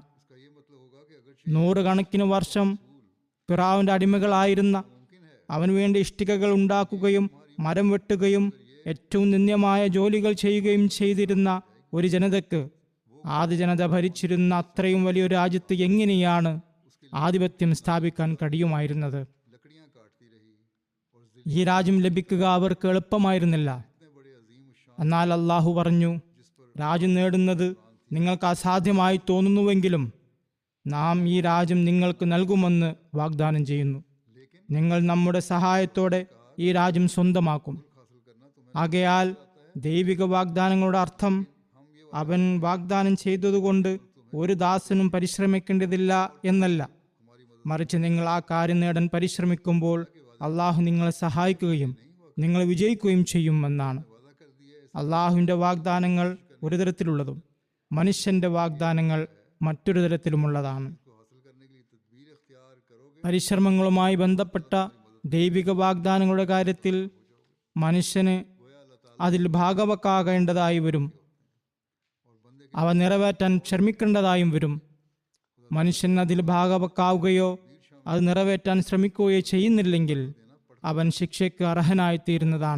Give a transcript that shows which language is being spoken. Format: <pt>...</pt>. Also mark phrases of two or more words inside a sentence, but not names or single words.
<ml>100 കണക്കിന് വർഷം ഫിറഔന്റെ അടിമകളായിരുന്ന, അവന് വേണ്ടി ഇഷ്ടികകൾ ഉണ്ടാക്കുകയും മരം വെട്ടുകയും ഏറ്റവും നിന്ദ്യമായ ജോലികൾ ചെയ്യുകയും ചെയ്തിരുന്ന ഒരു ജനതയ്ക്ക് ആദ്യ ജനത ഭരിച്ചിരുന്ന അത്രയും വലിയൊരു രാജ്യത്ത് എങ്ങനെയാണ് ആധിപത്യം സ്ഥാപിക്കാൻ കഴിയുമായിരുന്നത്.</ml> <ur>लकड़ियां काटती रही और</ur> <ml>ഈ രാജ്യം ലഭിക്കുക അവർക്ക് എളുപ്പമായിരുന്നില്ല.</ml> <ur>इतने बड़े अजीम शान</ur> <ml>എന്നാൽ അള്ളാഹു പറഞ്ഞു, രാജ്യം നേടുന്നത് നിങ്ങൾക്ക് അസാധ്യമായി തോന്നുന്നുവെങ്കിലും നാം ഈ രാജ്യം നിങ്ങൾക്ക് നൽകുമെന്ന് വാഗ്ദാനം ചെയ്യുന്നു. നിങ്ങൾ നമ്മുടെ സഹായത്തോടെ ഈ രാജ്യം സ്വന്തമാക്കും.</ml> <ur>हासिल करना तुम्हें</ur> <ml>ആകയാൽ ദൈവിക വാഗ്ദാനങ്ങളുടെ അർത്ഥം അവൻ വാഗ്ദാനം ചെയ്തതുകൊണ്ട് ഒരു ദാസനും പരിശ്രമിക്കേണ്ടതില്ല എന്നല്ല, മറിച്ച് നിങ്ങൾ ആ കാര്യം നേടാൻ പരിശ്രമിക്കുമ്പോൾ അള്ളാഹു നിങ്ങളെ സഹായിക്കുകയും നിങ്ങൾ വിജയിക്കുകയും ചെയ്യുമെന്നാണ്. അള്ളാഹുവിൻ്റെ വാഗ്ദാനങ്ങൾ ഒരു തരത്തിലുള്ളതും മനുഷ്യന്റെ വാഗ്ദാനങ്ങൾ മറ്റൊരു തരത്തിലുമുള്ളതാണ്.</ml> <ur>हासिल करने के लिए तदबीर इख्तियार करोगे</ur> <ml>പരിശ്രമങ്ങളുമായി ബന്ധപ്പെട്ട ദൈവിക വാഗ്ദാനങ്ങളുടെ കാര്യത്തിൽ മനുഷ്യന് അതിൽ ഭാഗവക്കാകേണ്ടതായി വരും. അവ നിറവേറ്റാൻ ശ്രമിക്കേണ്ടതായും വരും. മനുഷ്യൻ അതിൽ ഭാഗവക്കാവുകയോ അത് നിറവേറ്റാൻ ശ്രമിക്കുകയോ ചെയ്യുന്നില്ലെങ്കിൽ അവൻ ശിക്ഷയ്ക്ക് അർഹനായിത്തീരുന്നതാണ്.</ml>